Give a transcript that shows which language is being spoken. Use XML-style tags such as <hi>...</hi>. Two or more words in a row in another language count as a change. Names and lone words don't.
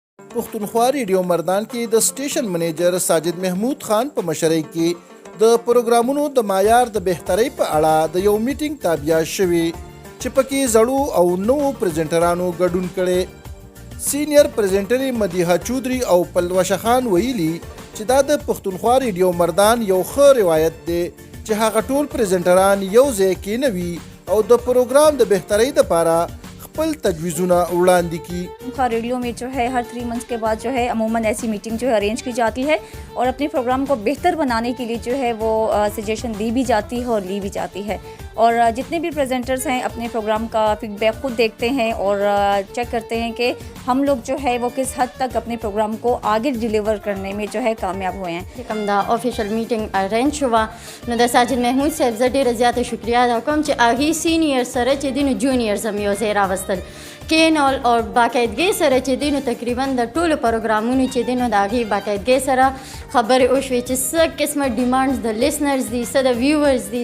<ps>پښتونخوا ریډیو مردان کې د سټیشن منیجر ساجد محمود خان په مشرۍ کې د پروګرامونو د معیار د بهترۍ په اړه د یو میټینګ تابع شوی چې پکې زړو او نوو پریزنټرانو ګډون کړي. سینیئر پریزنټر مدیحه چودري او پلوشه خان ویلي چې دا د پښتونخوا ریډیو مردان یو ښه روایت دی چې هغه ټول پریزنټران یو ځای کېنوي او د پروګرام د بهترۍ لپاره خپل تجویزونه وړاندې کی.</ps> <ur>ریڈیو میں جو ہے ہر 3 منتھس کے بعد جو ہے عموماً ایسی میٹنگ جو ہے ارینج کی جاتی ہے اور اپنے پروگرام کو بہتر بنانے کے لیے جو ہے وہ سجیشن دی بھی جاتی ہے اور لی بھی جاتی ہے. اور جتنے بھی پریزنٹرز ہیں اپنے پروگرام کا فیڈبیک خود دیکھتے ہیں اور چیک کرتے ہیں کہ ہم لوگ جو ہے وہ کس حد تک اپنے پروگرام کو آگے ڈیلیور کرنے میں جو ہے کامیاب ہوئے ہیں.</ur> <ps>کوم دا</ps> <en>official meeting arrange</en> <ps>شوه نو د ساجد محمود صاحب زه ډیره زیاته شکریا ادا کوم چې هغې سینیئر سره چې دی نو جونیئرز هم یو ځای راوستل کینول او باقاعدګۍ سره چې دی نو تقریبا د ټولو پروګرامونو چې دی نو د هغې باقاعدګۍ سره خبرې وشوې چې څه قسمه ډیمانډز د لیسنرز دي څه د ویورز دي.</ps>